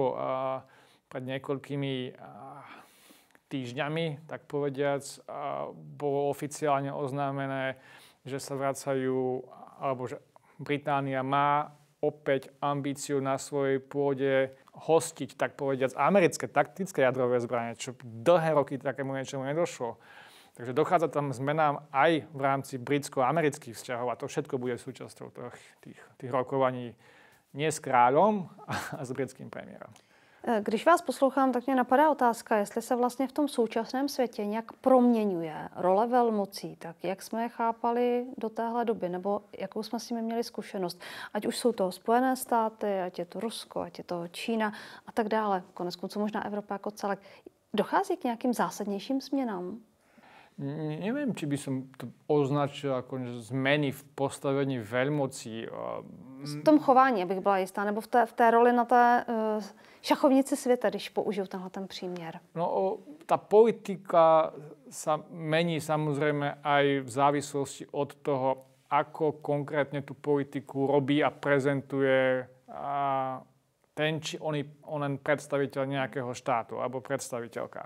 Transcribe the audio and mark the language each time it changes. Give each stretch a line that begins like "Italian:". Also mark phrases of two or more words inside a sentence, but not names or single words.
Slovak: Pred niekoľkými týždňami, tak povediac, bolo oficiálne oznámené, že sa vracajú, alebo že Británia má opäť ambíciu na svojej pôde hostiť, tak povediac, americké taktické jadrové zbrane, čo dlhé roky takému niečomu nedošlo. Takže dochádza tam zmenám aj v rámci britsko-amerických vzťahov a to všetko bude súčasťou tých rokovaní nie s kráľom a s britským premiérom.
Czech: Když vás poslouchám, tak mě napadá otázka, jestli se vlastně v tom současném světě nějak proměňuje role velmocí, tak jak jsme je chápali do téhle doby, nebo jakou jsme s nimi měli zkušenost. Ať už jsou to Spojené státy, ať je to Rusko, ať je to Čína a tak dále. Koneckonců možná Evropa jako celek. Dochází k nějakým zásadnějším změnám?
Slovak: Neviem, či by som to označil ako zmeny v postavení veľmocí.
Czech: V tom chování, abych byla jistá, nebo v té roli na té šachovnici světa, když použiju tenhle ten příměr. No,
Slovak: tá politika sa mení samozrejme aj v závislosti od toho, ako konkrétne tú politiku robí a prezentuje ten či onen predstaviteľ nejakého štátu alebo predstaviteľka.